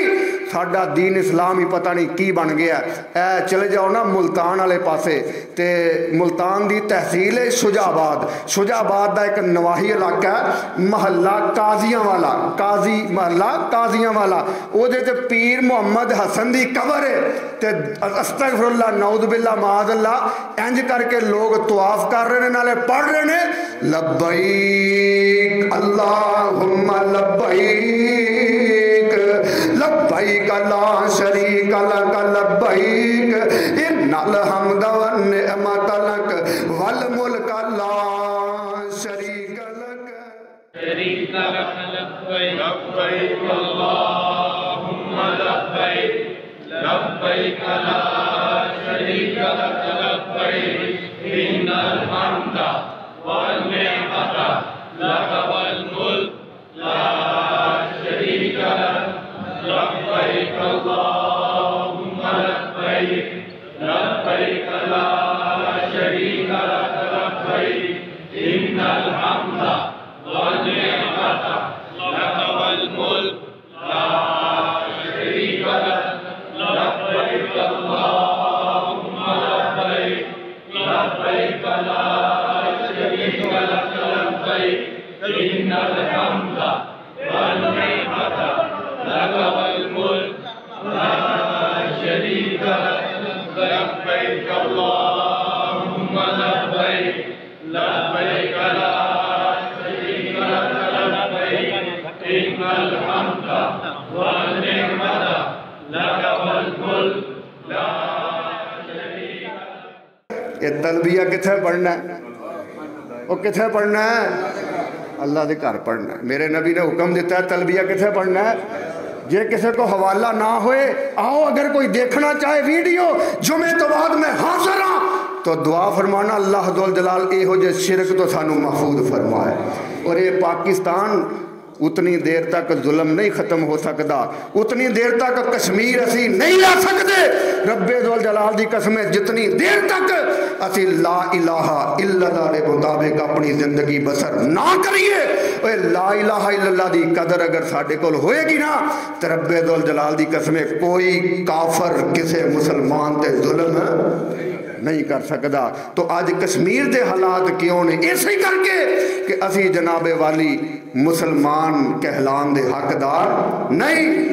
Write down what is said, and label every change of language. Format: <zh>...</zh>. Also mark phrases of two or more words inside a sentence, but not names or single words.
<pa>ساڈا دین اسلام ہی پتہ نہیں کی بن گیا۔ اے چلے جاؤ نا ملتان والے پاسے، تے ملتان دی تحصیل ہے شجاع آباد. شجاع آباد کا ایک نواحی علاقہ ہے، محلہ قاضیاں والا، قاضی محلہ قاضیاں والا, काजी महल्ला काजियां वाला। اوہدے تے پیر محمد حسن دی قبر ہے، تے</pa> <ar>أستغفر الله نعوذ بالله معاذ الله</ar> <pa>انج کر کے لوک طواف کر رہے ہیں، نالے پڑھ رہے ہیں,</pa> <ar>नाले पढ़ रहे हैं لبيك اللهم لبيك لبيك لا شريك لك لبيك إن الحمد و النعمة لك و الملك لا شريك لك لبيك لبيك اللهم لبيك لبيك لا شريك لك لبيك إن الحمد و النعمة لك و الملك لا شريك لك لبيك اللهم لبيك لبيك لا شريك لك لبيك إن الحمد و النعمة لك و الملك لا شريك لك لبيك اللهم لبيك لبيك لا شريك لك لبيك إن الحمد و النعمة لك و الملك لا شريك لك لبيك اللهم لبيك لبيك لا شريك لك لبيك إن الحمد و النعمة لك و الملك لا شريك لك.</ar> <pa>یہ تلبیہ کتھے پڑھنا ہے؟ اوہ کتھے پڑھنا ہے? वो किथे पढ़ना है?</pa> <ur>اللہ کے گھر پڑھنا ہے.</ur> <pa>میرے نبی نے حکم دتا ہے تلبیہ کتھے پڑھنا ہے۔ جے کسی کو حوالہ نہ ہوئے، آؤ اگر کوئی دیکھنا چاہے ویڈیو جمعے توں بعد میں حاضر ہاں، تو دعا فرمانا اللہ ذو الجلال ایہو جے شرک توں سانوں محفوظ فرمائے.</pa> <ur>اور یہ پاکستان اتنی دیر تک ظلم نہیں ختم ہو سکتا، اتنی دیر تک کشمیر اسی نہیں لا سکتے.</ur> <pa>ربِ ذو الجلال دی قسم، جتنی دیر تک اسی</pa> <ar>لا إله إلا الله</ar> <pa>کے مطابق اپنی زندگی بسر نہ کریے,</pa> <ar>لا إله إلا الله</ar> <pa>دی قدر اگر ساڈے کول ہوئے گی نا، تو ربِ ذو الجلال دی قسم کوئی کافر کسی مسلمان تے ظلم نہیں کر سکتا. تو اج کشمیر کے حالات کیوں نیں؟ ایسے کر کے کہ اسی جنابے والی مسلمان کہلان دے حقدار نہیں.</pa>